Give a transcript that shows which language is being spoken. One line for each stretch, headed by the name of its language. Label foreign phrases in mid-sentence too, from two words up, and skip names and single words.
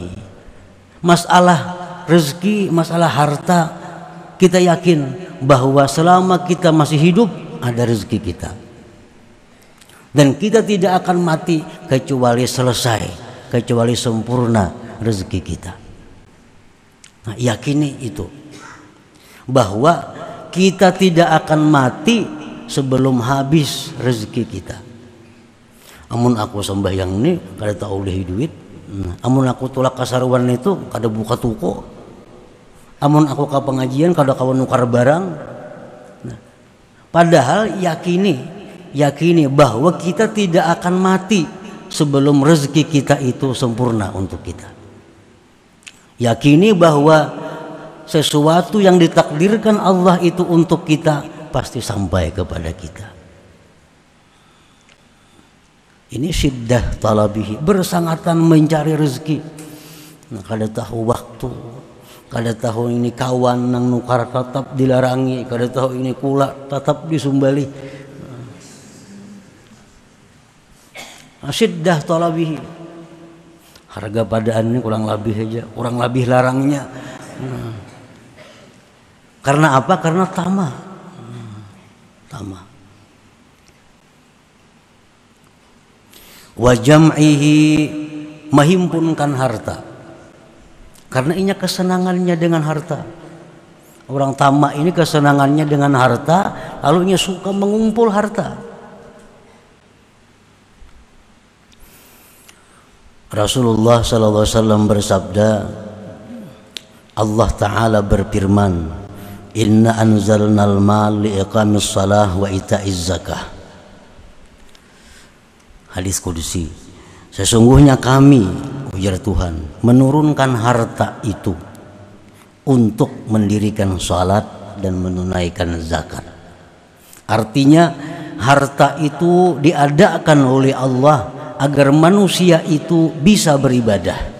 Indonesian: Masalah rezeki, masalah harta, kita yakin bahwa selama kita masih hidup ada rezeki kita. Dan kita tidak akan mati kecuali selesai, kecuali sempurna rezeki kita. Nah, yakini itu. Bahwa kita tidak akan mati sebelum habis rezeki kita.
Banjar: Amun aku sembahyang ini kada tahu oleh duit. Amun aku tulak kasaruan itu kada buka toko. Amun aku ke pengajian kada kawan nukar barang.
Indonesian: Nah, padahal yakini bahwa kita tidak akan mati sebelum rezeki kita itu sempurna untuk kita. Yakini bahwa sesuatu yang ditakdirkan Allah itu untuk kita pasti sampai kepada kita.
Arabic: Ini syiddah talabihi,
Indonesian: bersangatan mencari rezeki.
Banjar: Nah, kada tahu waktu, kada tahu ini kawan nang nukar tetap dilarangi, kada tahu ini kula tetap disumbali. Nah,
Arabic: syiddah talabihi,
Banjar: harga padaan ini kurang lebih larangnya. Karena apa? Karena tamak. tamak.
Arabic: Wa jam'ihi,
Indonesian: menghimpunkan harta, karena ini kesenangannya dengan harta. Orang tamak ini kesenangannya dengan harta, lalu ia suka mengumpul harta. Rasulullah
Arabic: sallallahu alaihi wasallam
Indonesian: bersabda, Allah Ta'ala berfirman,
Arabic: inna anzalnal mal liiqamis salah wa ita'iz zakah.
Indonesian: Hadis qudsi, sesungguhnya kami, ujar Tuhan, menurunkan harta itu untuk mendirikan salat dan menunaikan zakat. Artinya harta itu diadakan oleh Allah agar manusia itu bisa beribadah.